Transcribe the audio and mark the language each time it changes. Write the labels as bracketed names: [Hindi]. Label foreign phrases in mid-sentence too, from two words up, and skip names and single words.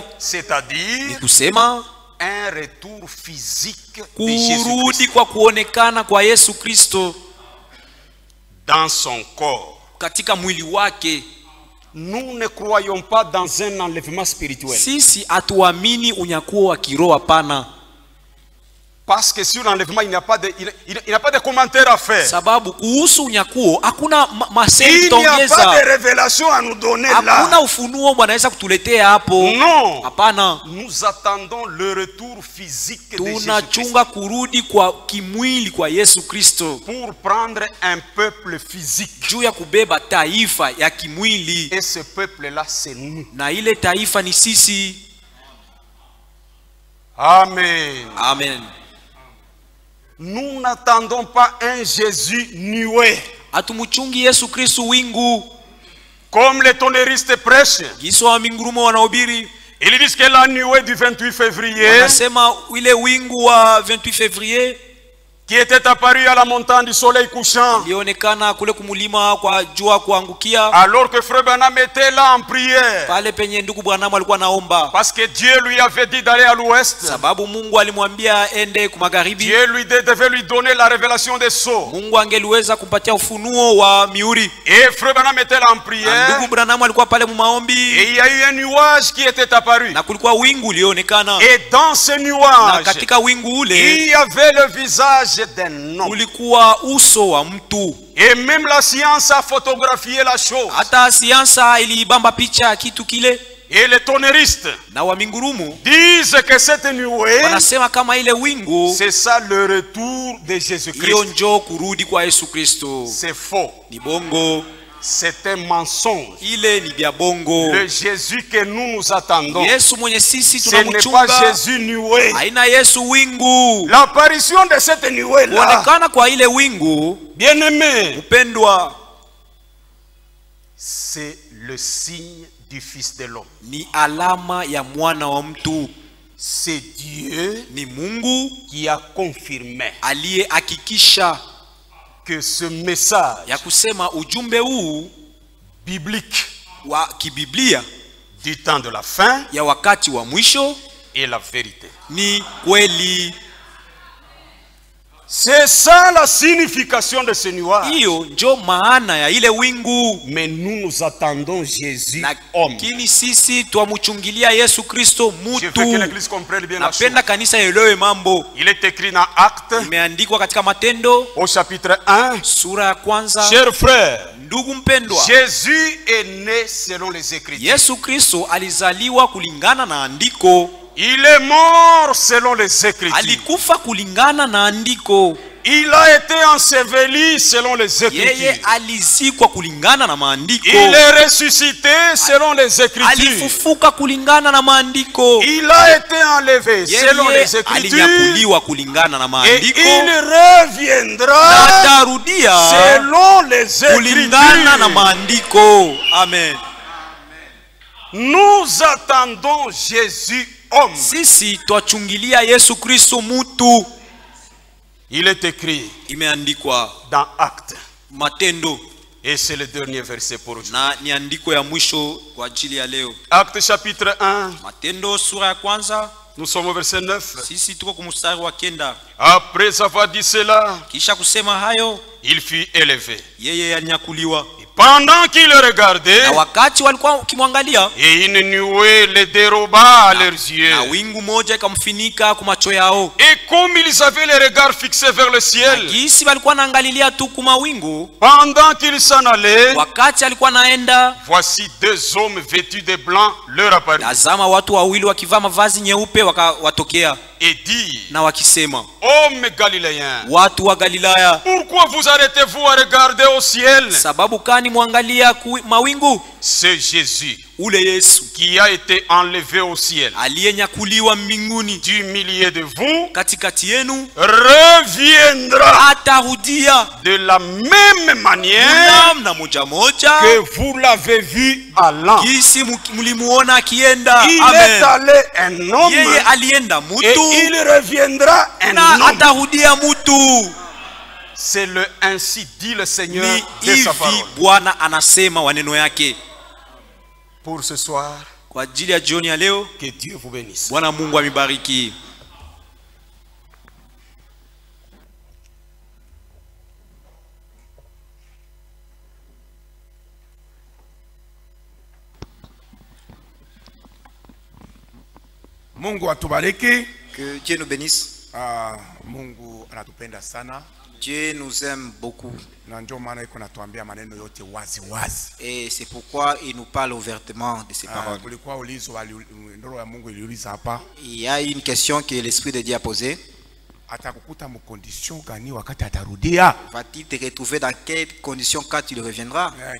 [French] C'est-à-dire [Swahili] ni kusema [French] un retour physique de Jésus-Christ. [Swahili] Kurudi kwa kuonekana kwa Yesu Kristo [French] dans son corps. [Swahili] Katika mwili wake. [French] Nous ne croyons pas dans un enlèvement spirituel. [Swahili] Sisi hatuamini unyakuo wa kiroho hapana. [French] Parce que sur l'enlèvement, il n'y a pas de commentaire à faire. [Swahili] Sababu kuhusu unyakuo hakuna masemi [French] il n'y a pas de révélation à nous donner là. [Swahili] Hakuna ufunuo Bwana kutuletea hapo. [French] Non. [Swahili] Hapana. [French] Nous attendons le retour physique de Jésus. [Swahili] Tunachunga kurudi kwa kimwili kwa Yesu Kristo. [French] Pour prendre un peuple physique. [Swahili] Juu ya kubeba taifa ya kimwili. [French] Et ce peuple là c'est nous. [Swahili] Na ile taifa ni sisi. [French] Amen. [Swahili] Amen. [French] Nous n'attendons pas un Jésus nué. [Swahili] Atumuchungi Yesu Kristo wingu. [French] Comme les tonnéristes prêchent. [Swahili] Giso wa mingurumo wanahubiri. [French] Ils disent que la nuée du 28 février. [Swahili] Wanasema ile wingu wa 28 février. [French] Qui était apparu à la montagne du soleil couchant. [Swahili] Ilionekana kule kumulima kwa jua kuangukia. [French] Alors que Frère Branham était là en prière. [Swahili] Pale penye ndugu Branham alikuwa naomba. [French] Parce que Dieu lui avait dit d'aller à l'ouest. [Swahili] Sababu Mungu alimwambia ende kumagharibi. [French] Dieu devait lui donner la révélation des sceaux. [Swahili] Mungu angeliweza kumpatia ufunuo wa mihuri. [French] Et Frère Branham était là en prière. [Swahili] Ndugu Branham alikuwa pale mumaombi. [French] Et il y a eu un nuage qui était apparu. [Swahili] Na kulikuwa wingu lionekana. [French] Et dans ce nuage. [Swahili] Na katika wingu ule. [French] Il y avait le visage d'un homme. [Swahili] Ulikuwa uso wa mtu. [French] Et même la science a photographié la chose. [Swahili] Hata siansa ilibamba picha kitu kile. [French] Et les tonnéristes [Swahili] na wa mingurumu [French] disent que cette nuée, [Swahili] wanasema kama ile wingu, [French] c'est ça le retour de Jésus-Christ. [Swahili] Hiyo njo kurudi kwa Yesu Kristo. [French] C'est faux. [Swahili] Ni bongo. [French] C'est un mensonge. [Swahili] Ile ni bia bongo. [French] Le Jésus que nous attendons, [Swahili] Yesu mwenye sisi [French] ce n'est pas Jésus nuée. [Swahili] Haina Yesu wingu. [French] L'apparition de cette nuée là, [Swahili] kuonekana kwa ile wingu, [French] bien-aimé, [Swahili] mpendwa, [French] c'est le signe du Fils de l'homme. [Swahili] Ni alama ya mwana wa mtu. [French] C'est Dieu, [Swahili] ni Mungu, [French] qui a confirmé, [Swahili] aliyehakikisha [French] que ce message [Swahili] ya kusema ujumbe huu [French] biblique [Swahili] wa kibiblia [French] du temps de la fin [Swahili] ya wakati wa mwisho [French] est la vérité. [Swahili] Ni kweli. [French] C'est ça la signification de ce nuage. [Swahili] Hiyo njo maana ya ile wingu. [French] Mais nous attendons Jésus homme. [Swahili] Lakini sisi tuamuchungilia Yesu Kristo mutu. [French] Je veux que l'église comprenne bien la chose. [Swahili] Napenda kanisa elewe mambo. [French] Il est écrit dans Actes, [Swahili] imeandikwa katika Matendo [French] au chapitre 1, [Swahili] sura ya kwanza. [French] Chers frères, [Swahili] ndugu mpendwa, [French] Jésus est né selon les Écritures. [Swahili] Yesu Kristo alizaliwa kulingana na andiko. [French] Il est mort selon les Écritures. [Swahili] Alikufa kulingana na andiko. [French] Il a été enseveli selon les Écritures. [Swahili] Yeye alizikwa kulingana na maandiko. [French] Il est ressuscité selon les Écritures. [Swahili] Alifufuka kulingana na maandiko. [French] Il a été enlevé selon les Écritures. [Swahili] Alinyakuliwa kulingana na maandiko. [French] Et il reviendra selon les Écritures. [Swahili] Kulingana na maandiko. [French] Amen. Nous attendons Jésus homme. [Swahili] Sisi twachungilia Yesu Kristo mutu. [French] Il est écrit [Swahili] imeandikwa [French] dans Actes, [Swahili] Matendo, [French] Et c'est le dernier verset pour aujourd'hui. [Swahili] Na ni andiko ya mwisho kwa ajili ya leo. [French] Acte chapitre 1. [Swahili] Matendo sura ya kwanza. [French] Nous sommes au verset 9. [Swahili] Sisi tuko kumstari wa 9. [French] Après avoir dit cela, [Swahili] kisha kusema hayo, [French] il fut élevé. [Swahili] Yeye alinyakuliwa. [French] Pendant qu'il le regardait, [Swahili] na wakati walikuwa kimwangalia, [French] et une nuée les déroba à leurs yeux. [Swahili] Na wingu moja ikamfinika kwa macho yao. [French] Et comme ils avaient les regards fixés vers le ciel, [Swahili] jinsi walikuwa naangalilia tu kuma wingu, [French] pendant qu'ils s'en allaient, [Swahili] wakati alikuwa naenda, [French] voici deux hommes vêtus de blanc leur apparurent. [Swahili] Tazama watu wawili wakivaa mavazi nyeupe wakawatokea. [French] Et dit, [Swahili] na wakisema, [French] hommes galiléens, [Swahili] watu wa Galilaya, [French] pourquoi vous arrêtez-vous à regarder au ciel? [Swahili] Sababu kani mwangalia mawingu? [French] C'est Jésus, [Swahili] ule Yesu, [French] qui a été enlevé au ciel, [Swahili] aliyenyakuliwa mbinguni, [French] du milieu de vous, [Swahili] katikati yenu, [French] reviendra, [Swahili] atarudia [French] de la même manière [Swahili] na moja moja [French] que vous l'avez vu allant. [Swahili] Kisi mlimuona akienda. [French] Il est allé un homme, [Swahili] yeye alienda mutu, [French] et il reviendra un [Swahili] na [French] homme. [Swahili] atarudia mutu. [French] C'est le ainsi dit le Seigneur de sa parole. [Swahili] Bwana anasema waneno yake. [French] Pour ce soir, [Swahili] kwa ajili ya jioni ya leo, [French] que Dieu vous bénisse. [Swahili] Bwana Mungu amibariki. Mungu atubariki. [French] Que Dieu nous bénisse. [Swahili] Mungu anatupenda sana. [French] Dieu nous aime beaucoup. Et c'est pourquoi il nous parle ouvertement de ces paroles. Il y a une question que l'Esprit de Dieu a posée. Va-t-il te retrouver dans quelles conditions quand il reviendra?